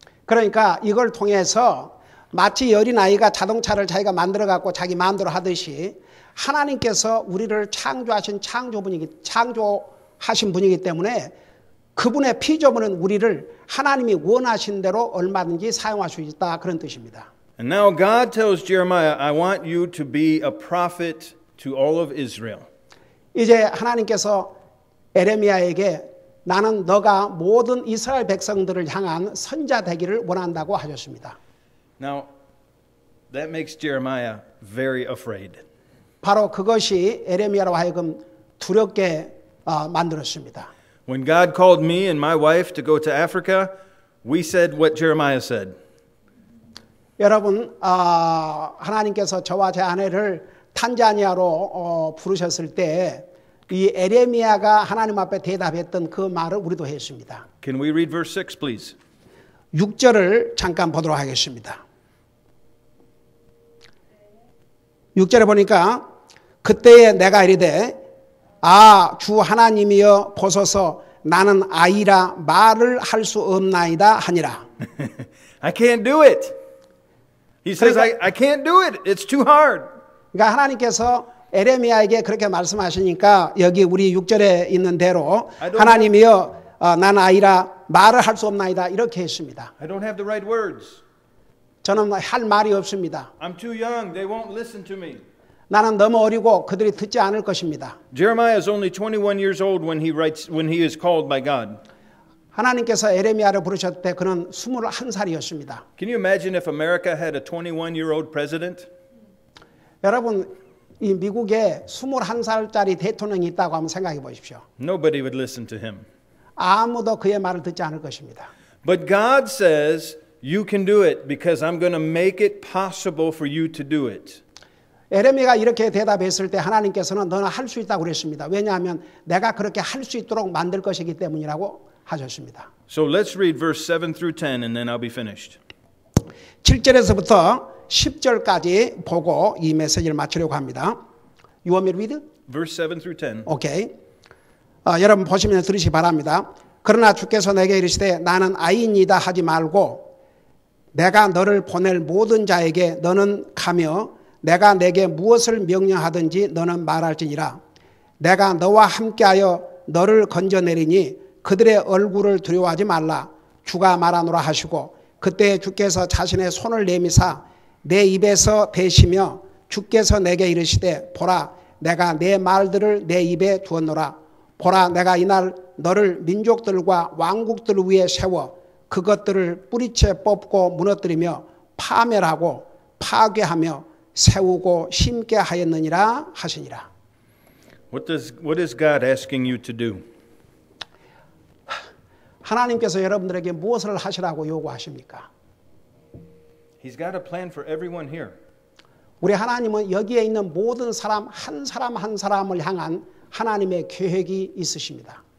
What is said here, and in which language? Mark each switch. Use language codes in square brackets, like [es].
[ko] 그러니까 이걸 통해서 마치 어린 아이가 자동차를 자기가 만들어 갖고 자기 마음대로 하듯이 하나님께서 우리를 창조하신 창조하신 분이기 때문에 그분의 피조물은 우리를 하나님이 원하신 대로 얼마든지 사용할 수 있다 그런 뜻입니다. [en] And now God tells Jeremiah, I want you to be a prophet to all of Israel. [ko] 이제 하나님께서 에레미야에게 나는 너가 모든 이스라엘 백성들을 향한 선자 되기를 원한다고 하셨습니다. [en] Now, that makes Jeremiah very afraid. [ko] 바로 그것이 에레미야로 하여금 두렵게 만들었습니다. [en] When God called me and my wife to go to Africa, we said what Jeremiah said. [ko] 여러분, 하나님께서 저와 제 아내를 탄자니아로 부르셨을 때 이 에레미야가 하나님 앞에 대답했던 그 말을 우리도 했습니다. [en] Can we read verse 6, please? [ko] 6절을 잠깐 보도록 하겠습니다. 6절에 보니까 그때에 내가 이르되 주 하나님이여 보소서 나는 아이라 말을 할 수 없나이다 하니라. [en] I can't do it. He says, I can't do it. It's too hard. [ko] 그러니까 하나님께서 에레미야에게 그렇게 말씀하시니까 여기 우리 6절에 있는 대로 하나님이여 나는 아이라 말을 할 수 없나이다 이렇게 했습니다. [en] I don't have the right words. [ko] 저는 할 말이 없습니다. [en] I'm too young. They won't listen to me. [ko] 나는 너무 어리고 그들이 듣지 않을 것입니다. [en] Jeremiah is only 21 years old when he is called by God. [ko] 하나님께서 에레미야를 부르셨을 때 그는 21살이었습니다. [en] Can you imagine if America had a 21-year-old president? [ko] 여러분 이 미국에 21살짜리 대통령이 있다고 한번 생각해 보십시오. [en] Nobody would listen to him. [ko] 아무도 그의 말을 듣지 않을 것입니다. [en] But God says, You can do it because I'm going to make it possible for you to do it. [ko] 에레미야가 이렇게 대답했을 때 하나님께서는 너는 할 수 있다고 그랬습니다. 왜냐하면 내가 그렇게 할 수 있도록 만들 것이기 때문이라고 하셨습니다. [en] So let's read verse 7 through 10 and then I'll be finished. [ko] 7절에서부터 10절까지 보고 이 메시지를 마치려고 합니다. [en] You want me to read? Verse 7 through 10. 오케이. [ko] 여러분 보시면 들으시기 바랍니다. 그러나 주께서 내게 이르시되 나는 아이니이다 하지 말고 내가 너를 보낼 모든 자에게 너는 가며 내가 내게 무엇을 명령하든지 너는 말할지니라. 내가 너와 함께하여 너를 건져내리니 그들의 얼굴을 두려워하지 말라. 주가 말하노라 하시고 그때 주께서 자신의 손을 내미사 내 입에서 대시며 주께서 내게 이르시되 보라 내가 내 말들을 내 입에 두었노라. 보라 내가 이날 너를 민족들과 왕국들 위에 세워 그것들을 뿌리채 뽑고 무너뜨리며 파멸하고 파괴하며 세우고 심게 하였느니라 하시니라. [en] What is God asking you to do? [ko] 하나님께서 여러분들에게 무엇을 하시라고 요구하십니까? [en] He's got a plan for everyone here. [ko] 우리 하나님은 여기에 있는 모든 사람 한 사람을 향한 하나님의 계획이 있으십니다.